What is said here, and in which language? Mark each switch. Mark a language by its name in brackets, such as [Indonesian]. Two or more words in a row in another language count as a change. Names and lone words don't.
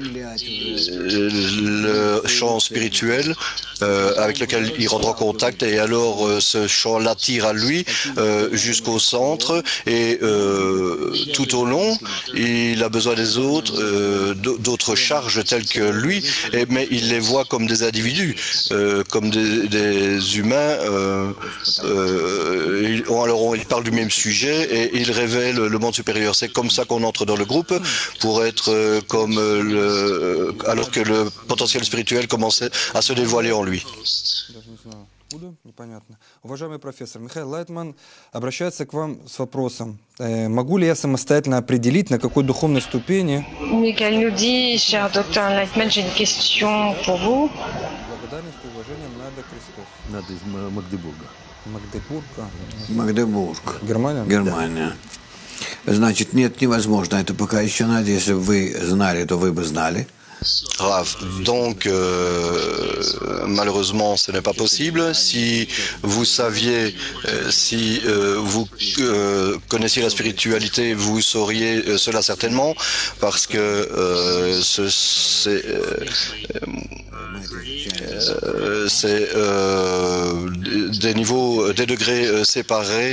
[French] le champ spirituel avec lequel il rentre en contact et alors ce champ l'attire à lui jusqu'au centre et tout au long, il a besoin des autres, d'autres charges telles que lui, mais il les voit comme des individus, comme des humains. Alors il parle du même sujet et il révèle le monde supérieur. C'est comme ça qu'on entre dans le groupe pour être comme alors que le potentiel spirituel commençait à se dévoiler en lui. [Russian] Непонятно. Уважаемый профессор, Михаил Лайтман обращается к вам с вопросом. Могу ли я самостоятельно определить, на какой духовной ступени... [French] Michael nous dit, cher docteur Lightman, j'ai une question pour vous. [Russian] Благодарность и уважение Нада Кристоф. Надо из Магдебурга. Магдебург. Магдебург. Германия? Германия. Значит, нет, невозможно. Это пока еще надо. Если бы вы знали, то вы бы знали. [French] Rav. Donc, malheureusement, ce n'est pas possible. Si vous saviez, si vous connaissiez la spiritualité, vous sauriez cela certainement, parce que c'est des niveaux, des degrés séparés.